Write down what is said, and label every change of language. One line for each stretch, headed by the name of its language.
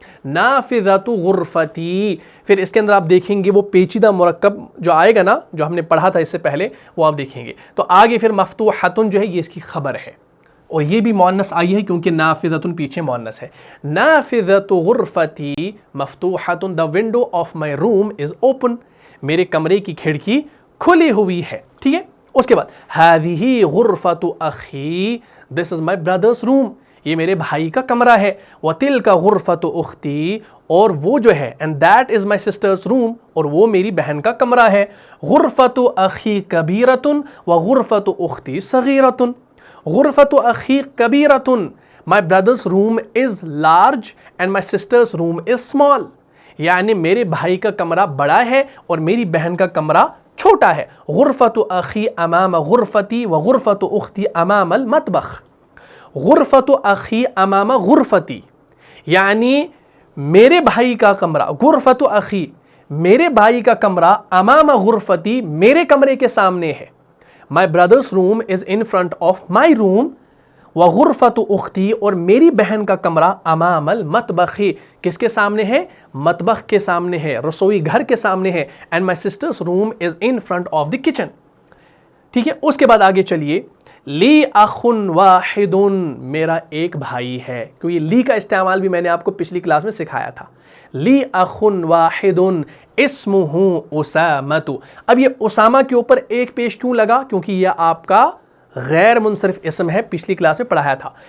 Arabic: نافذۃ غرفتی.
Urdu: پھر اس کے اندر آپ دیکھیں گے وہ پیچیدہ مرکب جو آئے گا نا، جو ہم نے پڑھا تھا اس سے پہلے، وہ آپ دیکھیں گے. تو آگے پھر مفتوحۃ جو ہے یہ اس کی خبر ہے، اور یہ بھی مؤنث آئی ہے کیونکہ نافذۃ پیچھے مؤنث ہے.
Arabic: نافذۃ غرفتی مفتوحۃ.
English: the window of my room is open.
Urdu: میرے کمرے کی کھڑکی کھلی ہوئی ہے. ٹھیک ہے، اس کے بعد
Arabic: هذه غرفۃ اخی.
English: this is my brother's room.
Urdu: یہ میرے بھائی کا کمرہ ہے.
Arabic: وتلک غرفۃ اختی،
Urdu: اور وہ جو ہے
English: and that is my sister's room،
Urdu: اور وہ میری بہن کا کمرہ ہے.
Arabic: غرفۃ اخی کبیرۃ وغرفۃ اختی صغیرۃ. غرفۃ اخی کبیرۃ،
English: my brother's room is large and my sister's room is small.
Urdu: یعنی میرے بھائی کا کمرہ بڑا ہے اور میری بہن کا کمرہ چھوٹا ہے.
Arabic: غرفۃ اخی امام غرفتی وغرفۃ اختی امام المطبخ. غرفۃ اخی امام غرفتی،
Urdu: یعنی میرے بھائی کا کمرہ، غرفۃ اخی میرے بھائی کا کمرہ، امام غرفتی میرے کمرے کے سامنے ہے.
English: my brother's room is in front of my room,
Arabic: وغرفۃ اختی
Urdu: اور میری بہن کا کمرہ
Arabic: امام المطبخ
Urdu: کس کے سامنے ہے؟ مطبخ کے سامنے ہے، رسوئی گھر کے سامنے ہے.
English: and my sister's room is in front of the kitchen.
Urdu: ٹھیک ہے. اس کے بعد آگے چلیے.
Arabic: لی اخ واحد،
Urdu: میرا ایک بھائی ہے. کیونکہ لی کا استعمال بھی میں نے آپ کو پچھلی کلاس میں سکھایا تھا.
Arabic: لی اخ واحد اسمہ اسامۃ.
Urdu: اب یہ اسامہ کے اوپر ایک پیش کیوں لگا؟ کیونکہ یہ آپ کا غیر منصرف اسم ہے، پچھلی کلاس میں پڑھایا تھا.